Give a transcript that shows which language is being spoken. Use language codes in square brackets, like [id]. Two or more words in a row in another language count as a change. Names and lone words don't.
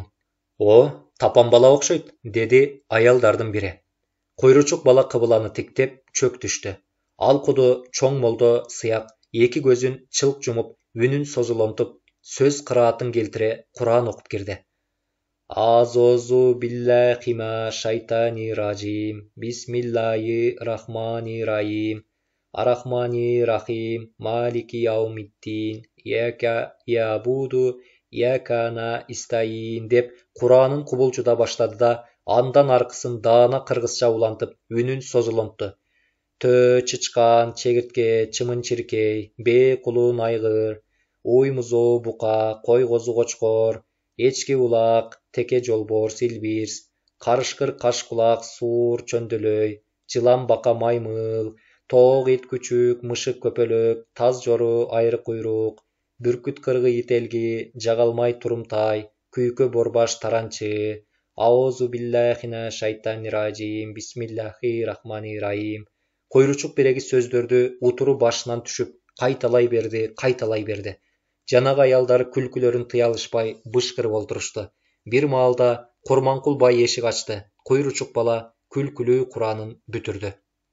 [ky] Тапан бала окшойт, деди аялдардын бири. Куйручук бала кыбыланы тиктеп чөк түштү. Ал куду чоң молдо сыяк эки көзүн чылк жумуп, үнүн созулонтуп, сөз кыраатын келтире Куран окуп кирди. [ar] أعوذ بالله من الشيطان الرجيم. بسم الله الرحمن الرحيم. الرحمن الرحيم مالك يوم الدين. إياك نعبد وإياك نستعين [ky] деп Куранын кубулчуда баштады да, андан аркысын даана кыргызча улантып, үнүн созулонту. Тө чычкан, чегиртке, чымын чиркей, бee кулун айгыр, уй музоо бука, кой козу кочкор, эчки улак, теке жолбор, силбирс, карышкыр кашкулак, суур чөндөлөй, жылан бака маймыл, тоок ит күчүк, мышык көпөлөк, таз жору, айры куйрук, бүркүт кыргый ителги, жагалмай турумтай, күйкө борбаш таранчы, [ar] أعوذ بالله من الشيطان الرجيم بسم الله الرحمن الرحيم. [ky] Куйручук биреги сөздөрдү утуру башынан түшүп, кайталай берди. Жанагы аялдар күлкүлөрүн тыя алышпай бышкырып олтурушту. Бир маалда Курманкул бай эшик ачты. Куйручук бала күлкүлүү Куранын бүтүрдү.